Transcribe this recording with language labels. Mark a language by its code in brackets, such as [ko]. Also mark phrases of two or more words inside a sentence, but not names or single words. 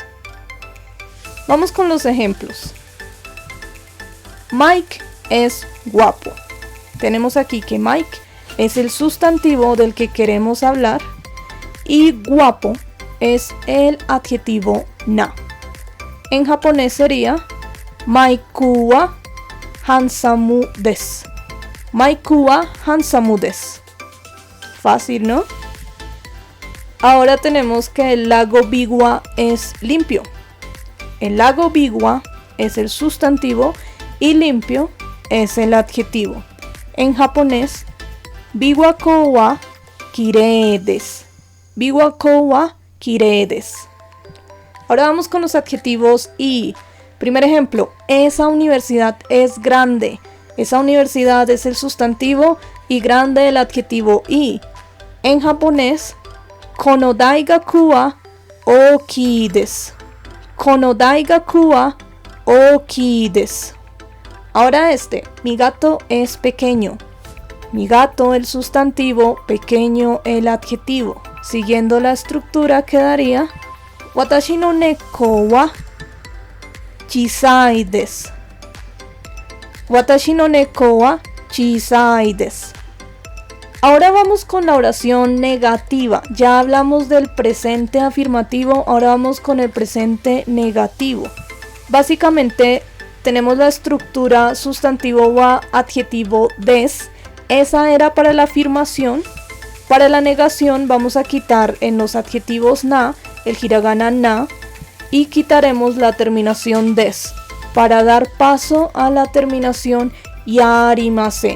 [es] Vamos con los ejemplos. Mike es guapo. Tenemos aquí que Mike es el sustantivo del que queremos hablar y guapo es el adjetivo na. En japonés sería [ja] マイクはハンサムです. マイクはハンサムです. [es] Fácil, ¿no? Ahora tenemos que el lago Biwa es limpio. El lago Biwa es el sustantivo y limpio es el adjetivo. En japonés, [ja] 琵琶湖はきれいです. 琵琶湖はきれいです. [es] Ahora vamos con los adjetivos y. Primer ejemplo: esa universidad es grande. Esa universidad es el sustantivo y grande el adjetivo y. En japonés, [ja] この大学は大きいです. この大学は大きいです. [es] Ahora mi gato es pequeño. Mi gato el sustantivo, pequeño el adjetivo. Siguiendo la estructura quedaría [ja] 私の猫は小さいです. 私の猫は小さいです. [es] Ahora vamos con la oración negativa. Ya hablamos del presente afirmativo, ahora vamos con el presente negativo. Básicamente tenemos la estructura sustantivo wa, adjetivo des. Esa era para la afirmación. Para la negación vamos a quitar en los adjetivos na el hiragana na y quitaremos la terminación des para dar paso a la terminación yarimasen.